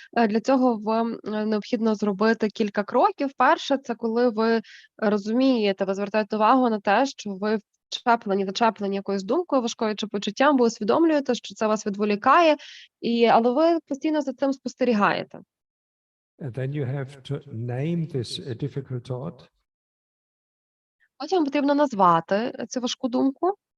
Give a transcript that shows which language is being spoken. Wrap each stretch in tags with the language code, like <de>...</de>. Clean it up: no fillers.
<uk>Для цього вам необхідно зробити кілька кроків. Перше, це коли ви розумієте, ви звертаєте увагу на те, що ви зачеплені якоюсь думкою важкою чи почуттям, бо усвідомлюєте, що це вас відволікає, але ви постійно за цим спостерігаєте.</uk> <en>And then you have to name this difficult thought.</en> <uk>Потім потрібно назвати цю важку думку.</uk>